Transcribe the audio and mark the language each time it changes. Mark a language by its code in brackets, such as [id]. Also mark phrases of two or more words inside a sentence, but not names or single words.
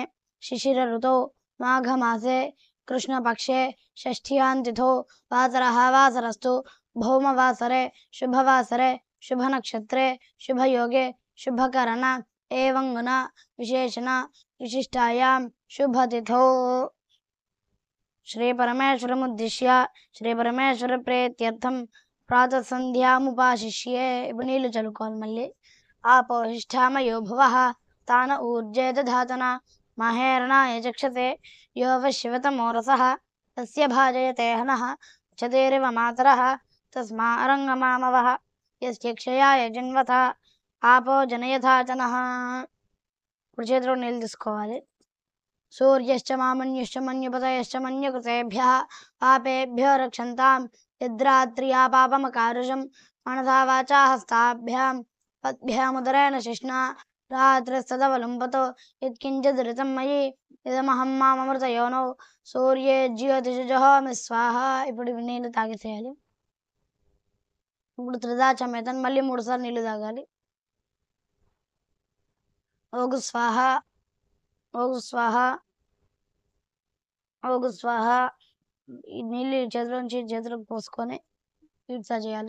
[sa] शिशिरऋतौ माघमासे कृष्णपक्षे षष्ठ्यां वासरः वासरस्तु भौमवासरे शुभवासरे शुभनक्षत्रे शुभयोगे शुभकरण एवं गुण विशेषण विशिष्टायां शुभतिथौ श्री परमेश्वरमुद्दिश्य श्री परमेश्वर प्रीत्यर्थं प्रातः संध्यामुपाशिष्ये. [te] ఇప్పుడు నీళ్లు చల్లుకోవాలి. [sa] మళ్ళీ ఆపోహిష్ఠామయో భువః తాన ఊర్జే దధాతన మహేరణాయ చక్షతే యో వశివతమో రసః తస్య భాజయతే హనః చదేరివ మాతరః తస్మా అరంగమామవః యస్య క్షయాయ జన్వత ఆపో జనయథాచనః. [te] ఇప్పుడు చేతిలో నీళ్ళు తీసుకోవాలి. [sa] सूर्यश्च मामन्युश्च मन्युपतयश्च मन्युकृतेभ्यः पापेभ्यो रक्षन्तां यद्रात्र्या पापमकारुषं मनसा वाचा हस्ताभ्यां पद्भ्यामुदरेण शिष्णा रात्रिस्तदवलुम्पतो यत्किञ्चिदृतं मयि इदमहं माममृतयोनौ सूर्ये ज्योतिषुजहोमि स्वाहा. [te] ఇప్పుడు నీళ్ళు తాగేసేయాలి. ఇప్పుడు త్రిదాచమేతన్ మళ్ళీ 3 సార్లు నీళ్ళు తాగాలి. [sa] ఓగు స్వాహ ఓగు స్వాహ ఓగు స్వాహ. [te] ఈ నీళ్ళు చేతిలోంచి చేతులకు పోసుకొని ఇట్లా చేయాలి.